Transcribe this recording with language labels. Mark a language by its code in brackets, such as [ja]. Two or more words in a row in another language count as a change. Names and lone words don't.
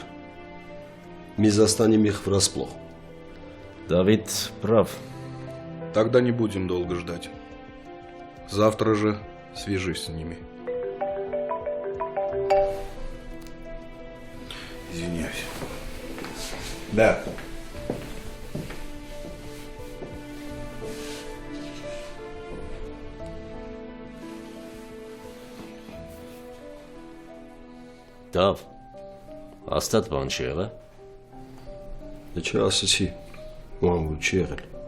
[ru] Мы застанем их врасплох. Давид прав. Тогда не будем долго ждать. Завтра же свяжись с ними. Извиняюсь. Да. [hy] Դավ, հաստատ բան չի եղել։ Դե չէ ասեցի, մամ որ չի եղել։